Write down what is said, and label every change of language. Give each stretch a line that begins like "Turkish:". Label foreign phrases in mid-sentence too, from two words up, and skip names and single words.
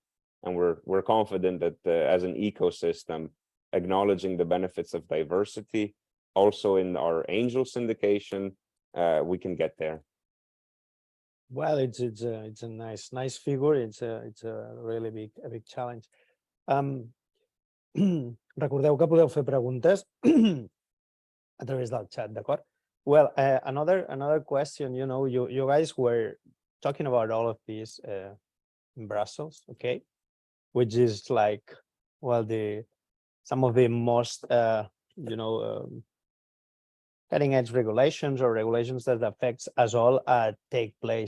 English: And we're confident that as an ecosystem, acknowledging the benefits of diversity, also in our angel syndication, we can get there. Well, it's a nice figure. It's a really big challenge.
Catalan: Recordeu que podeu fer preguntes a través del chat, d'acord?
English: Well, another question, you guys were talking about all of this in Brussels, okay? Which is like, well, some of the most, cutting edge regulations or regulations that affects us all take place.